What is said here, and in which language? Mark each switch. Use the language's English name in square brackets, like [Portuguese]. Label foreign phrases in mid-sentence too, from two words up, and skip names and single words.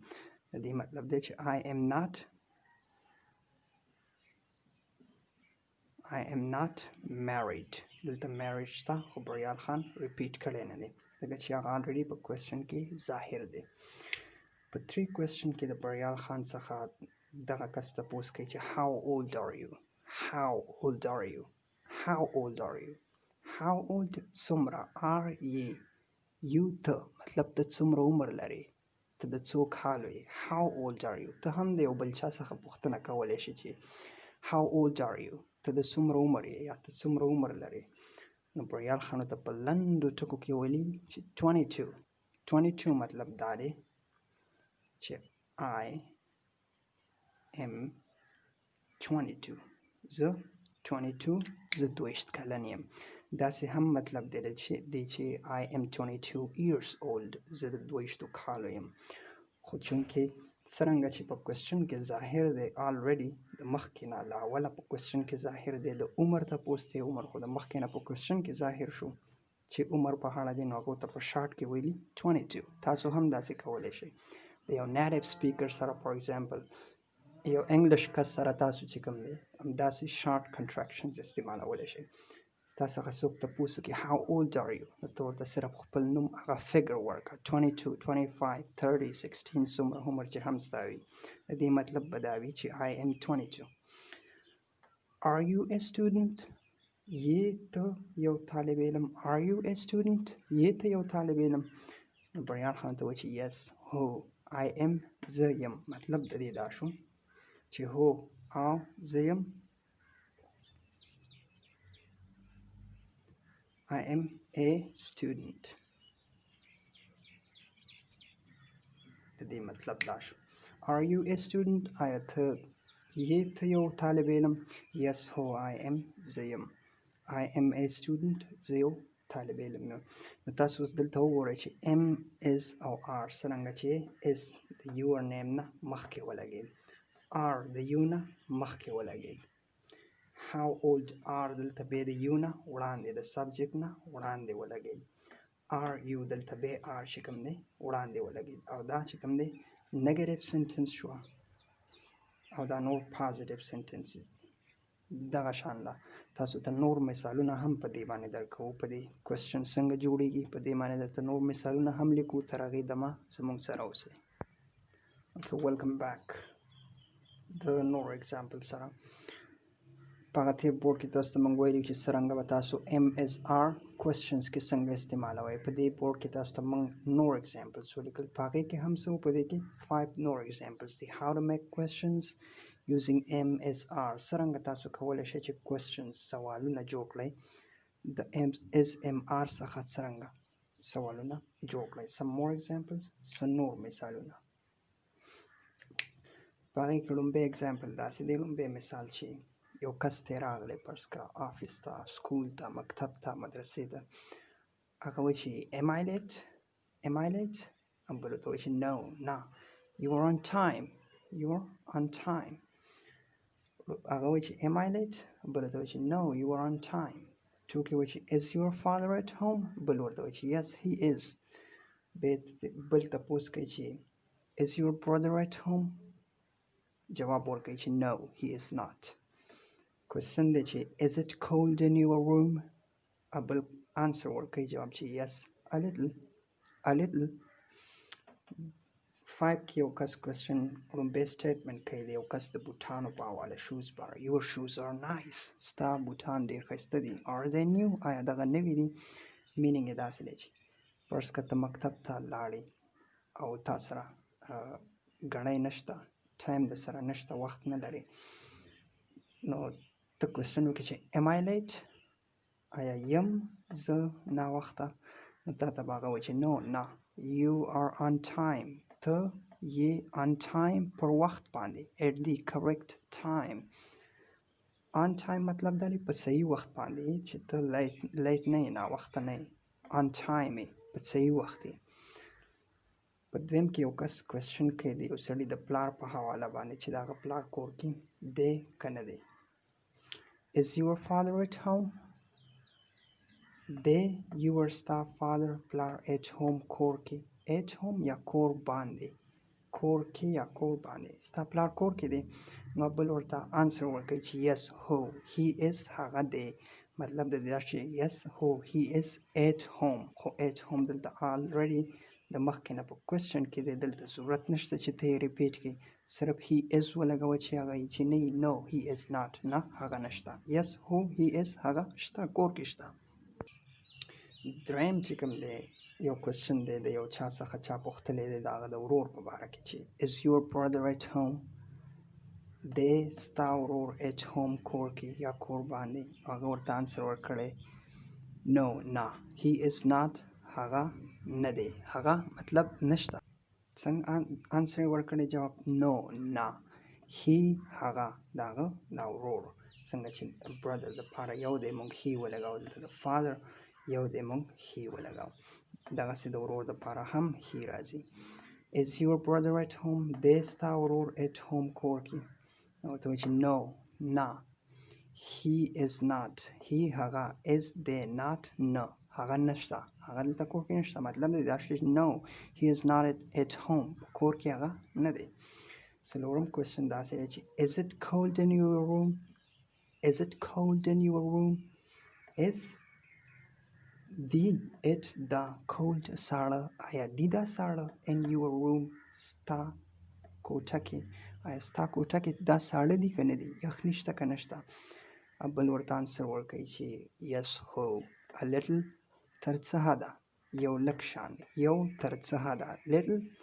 [Pashto] د دې مطلب دی چې [English] I am not married [Pashto] دلته married شته خو بریال خان ریپیټ کړی نه دی ځکه چې هغه already په کوېسچن کې ظاهر دی. په 3 کوېسچن کې د بریال خان څخه دغه کس تپوس کوي چې [English] how old are you [Pashto] څومره [English] are ye [Pashto] you ته مطلب ته څومره عمر لرې ته د څو کالو یې [English] how old are you [Pashto] ته هم د یو بل چا څخه پوښتنه کولی شي چې [English] how old are you [Pashto] ته د څومره عمر یې یا ته څومره عمر لرې نو بریال خانو ته په لندو ټکو کې ویلي چې 22 مطلب دا دی چې [English] I am 22 [Pashto] زه 22 کلن یم. داسې هم مطلب دی چې [English] I am 22 years old [Pashto] زه د 22 کالو یم. خو چونکې څرنګه چې په کوېسچن کې ظاهر دی already د مخکې نه له اوله په کوېسچن کې ظاهر دی د عمر تپوس دی عمر خو د مخکې نه په کوېسچن کې ظاهر شو چې عمر په اړه دی نو هغو ته په شارټ کې ویلي 22. تاسو هم داسې کولی شئ د یو [English] native speaker [Pashto] سره [English] for example [Pashto] یو انګلیش کس سره تاسو چې کوم دی همداسې [English] short contractions [Pashto] استعمالولی شئ. ستا څخه څوک تپوس وکړي [English] how old are you [Pashto] نو ته ورته صرف خپل نوم هغه فګر ورکړه 22 25 30 16 څومره عمر چې هم ستا وي د دې مطلب به دا وي چې [English] I am 22. Are you a student [Pashto] یې ته یو طالب علم [English] Are you a student [Pashto] یې ته یو طالب علم نو بریان خان ته وایي چې yes هو [English] I am [Pashto] زه یم مطلب د دې دا شو چې هو او زه یم [English] I am a student [Pashto] د دې مطلب دا شو. [English] Are you a student [Pashto] آیا ته یې ته یو طالب علم Yes هو [English] I am [Pashto] زه یم [English] I am a student [Pashto] زه یو طالب علم یم. نو تاسو اوس دلته وګورئ چې [English] M is [Pashto] او R څرنګه چې is د [English] your name [Pashto] نه مخکې ولګېد R د you نه مخکې ولګېد [English] How old are [Pashto] دلته بیا د you نه وړاندې د سبجیکټ نه وړاندې ولګېد [English] Are you [Pashto] دلته بیا are چې کوم دی وړاندې ولګېد او دا چې کوم دی [English] negative sentence [Pashto] شو او دا نور [English] positive sentences [Pashto] دغه شان ده. تاسو ته نور مثالونه هم په دې باندې درکوو په دې کوېسچن څنګه جوړیږي په دې باندې درته نور مثالونه هم لیکو تر هغې دمه زموږ سره اوسئ. [English] Okay, welcome back. [Pashto] د نور اگزامپل سره په هغه تیر بورډ کې تاسو ته موږ ویلي چې څرنګه به تاسو MSR کوېسچنز کې څنګه استعمالوئ. په دې بورډ کې تاسو ته موږ نور اگزامپلز ولیکل په هغې کې هم څه په دې کې 5 نور اگزامپلز دي. [English] How to make questions using MSR [Pashto] څرنګه تاسو کولی شئ چې کوېسچنز سوالونه جوړ کړئ د SMR څخه څرنګه سوالونه جوړ کړئ. [English] Some more examples [Pashto] څه نور مثالونه په هغې کې لومبی اگزامپل داسې دی لومبی مثال چې یو کس ته راغلی فرض کړه آفس ته سکول ته مکتب ته مدرسې ته هغه وایي چې [English] am I late [Pashto] بل ورته وایي چې [English] no you are on time [Pashto] هغه وایي چې [English] am I late [Pashto] بل ورته وایي چې [English] no you are on time [Pashto] ټوکې وایي چې [English] is your father at home [Pashto] بل ورته وایي چې [English] yes he is [Pashto] بل تپوس کوي چې [English] is your brother at home [Pashto] جواب ورکوي چې [English] no he is not. [Pashto] کوېسچن دی چې [English] is it cold in your room [Pashto] بل آنسر ورکوي جواب چې [English] yes a little [Pashto] 5 کې یو کس کوېسچن لومبی سټیټمنټ کوي د یو کس د بوټانو په حواله شوز باره [English] your shoes are nice [Pashto] ستا بوټان ډېر ښایسته دي [English] are they new [Pashto] آیا دغه نوي دي مینینګ یې داسې دی چې فرض کړه ته مکتب ته لاړې او تا سره ګڼۍ نشته ټایم د سره نشته وخت نه لرې نو ته کوېسچن وکړې چې [English] am I late [Pashto] آیا یم زه ناوخته نو تا ته به هغه وایي چې [English] no you are on time [Pashto] ته یې [English] on time [Pashto] پر وخت باندې [English] at the correct time on time [Pashto] مطلب دا دی په صحیح وخت باندې چې ته لیټ نه یې ناوخته نه یې [English] on time [Pashto] یې په صحیح وخت یې. په دویم کې یو کس کوېسچن کوي د یو سړي د پلار په حواله باندې چې د هغه پلار کور کې دی که نه دی [English] is your father at home [Pashto] دی your ستا father پلار [English] at home [Pashto] کور کې [English] at home [Pashto] یا کور باندې کور کې یا کور باندې ستا پلار کور کې دی نو بل ورته آنسر ورکوي چې yes هو [English] he is [Pashto] هغه دی مطلب د دې دا چې yes هو [English] he is at home [Pashto] خو [English] at home [Pashto] دلته already د مخکې نه په کوېسچن کې دی دلته ضرورت نشته چې ته یې ریپیټ کړي صرف [English] he is [Pashto] ولګوه چې هغه چې نه [English] no he is not [Pashto] نه هغه نشته yes هو [English] he is [Pashto] هغه شته کور کې شته. دریم چې کوم دی یو کوېسچن دی د یو چا څخه چا پوښتلی دی د هغه د ورور په باره کې چې [English] is your brother at home [Pashto] دی ستا ورور [English] at home [Pashto] کور کې یا کور باندې هغه ورته آنسر ورکړی no نه [English] he is not [Pashto] هغه نه دی هغه مطلب نشته څنګه انسر ورکړی جواب no نه he هغه داغه دا ورور څنګه چې brother د پاره یو دی مونږ he ولګاو دلته د father یو دی مونږ he ولګاو دغسې د ورور د پاره هم he راځي [English] is your brother at home [Pashto] دی ستا ورور [English] at home [Pashto] کور کې نو ته وایي چې no نه [English] he is not [Pashto] he هغه is دی not نه هغه نشته هغه دلته کور کې نشته مطلب دی دا چې [English] no he is not at home [Pashto] کور کې هغه نه دی څلورم کوېسچن داسې دی چې [English] is it cold in your room is it cold in your room [Pashto] is دی it دا cold ساړه آیا دی دا ساړه [English] in your room [Pashto] ستا کوټه کې آیا ستا کوټه کې دا ساړه دی که نه دی یخني شته که نشته بل ورته انسر ورکوي چې yes هو [English] a little [Pashto] تر څه حده یو لږ شان یو تر څه حده little